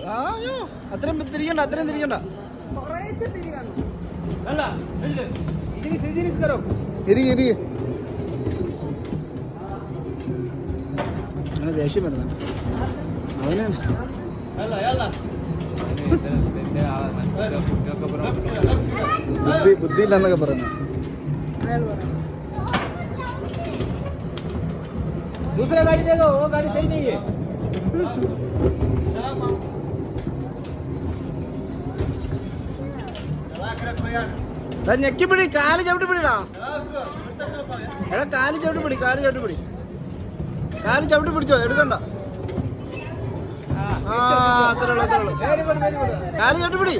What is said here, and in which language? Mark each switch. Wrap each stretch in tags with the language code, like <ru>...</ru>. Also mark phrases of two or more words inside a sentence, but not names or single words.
<ml>അയ്യോ, അത്രയും തിരിക്കണ്ട. ഇരിക്ക്. അങ്ങനെ ദേഷ്യം വരുന്നുണ്ട് അവന്. ബുദ്ധി ഇല്ലെന്നൊക്കെ പറഞ്ഞു.</ml> <hi>दूसरा गाड़ी दे दो, वो गाड़ी सही नहीं है.</hi> <ml>ഞെക്കിപ്പിടി. കാല് ചവിട്ടി പിടിടാ. എടാ കാല് ചവിട്ടി പിടിച്ചോ. എടുക്കണ്ട. അത്രേ ഉള്ളു. കാല് ചവിട്ടി പിടി.</ml>